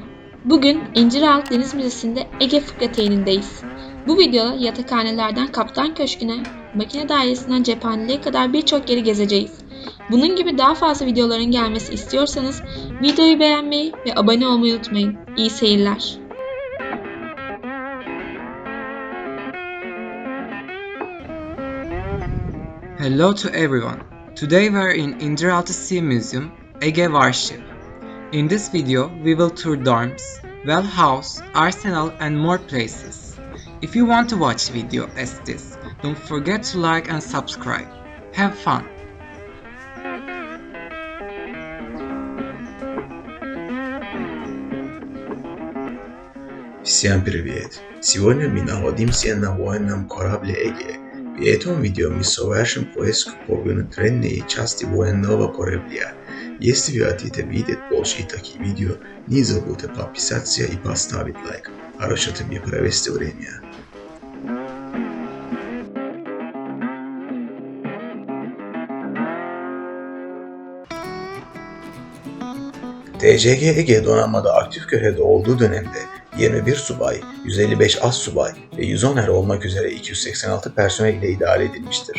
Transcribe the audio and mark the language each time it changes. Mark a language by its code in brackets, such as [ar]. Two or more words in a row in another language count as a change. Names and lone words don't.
[tr] Bugün İnciraltı Deniz Müzesi'nde Ege Fıkrateyni'ndeyiz. Bu videoda yatakhanelerden Kaptan Köşkü'ne, makine dairesinden cephaneliğe kadar birçok yeri gezeceğiz. Bunun gibi daha fazla videoların gelmesi istiyorsanız videoyu beğenmeyi ve abone olmayı unutmayın. İyi seyirler. [en] Hello to everyone. Today we are in İnciraltı Sea Museum, Ege Warship. In this video, we will tour dorms, well house, arsenal and more places. If you want to watch video as this, don't forget to like and subscribe. Have fun! [ru] Всем привет! Сегодня мы находимся на военном корабле Эге. В этом видео мы совершим поиск по внутренней части военного корабля. Если вы хотите видеть больше таких видео, не забудьте подписаться и поставить лайк. Хорошо тебе провести время. [tr] TCG Ege donanmada aktif görevde olduğu dönemde 21 subay, 155 astsubay ve 110 er olmak üzere 286 personel ile idare edilmiştir.